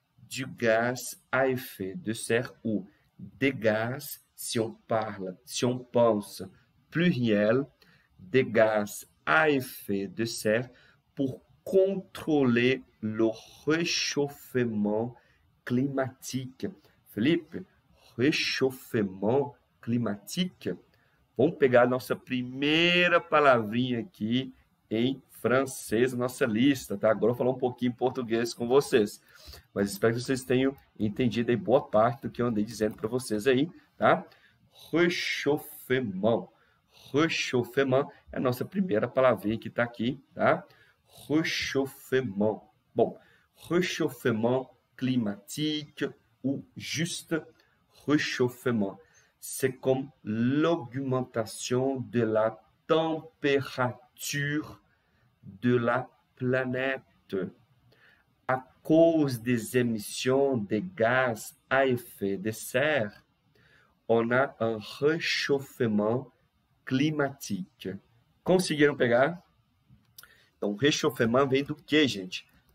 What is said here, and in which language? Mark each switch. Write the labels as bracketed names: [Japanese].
[French] du gaz à effet de serre ou des gaz, si on parle, si on pense pluriel, des gaz à effet de serre pour contrôler le réchauffement climatique. Felipe, réchauffement climatique. [Portuguese] Vamos pegar a nossa primeira palavrinha aqui em francês, nossa lista, tá? Agora eu vou falar um pouquinho em português com vocês. Mas espero que vocês tenham entendido aí boa parte do que eu andei dizendo para vocês aí, tá? Réchauffement. Réchauffement é a nossa primeira palavrinha que está aqui, tá? [French] Réchauffement. Bom, réchauffement climatique ou juste réchauffement. C'est comme l'augmentation de la température de la planète à cause des émissions de gaz à effet de serre. On a un réchauffement climatique. [Portuguese] Conseguiram pegar? Então, réchauffement vem do que, gente?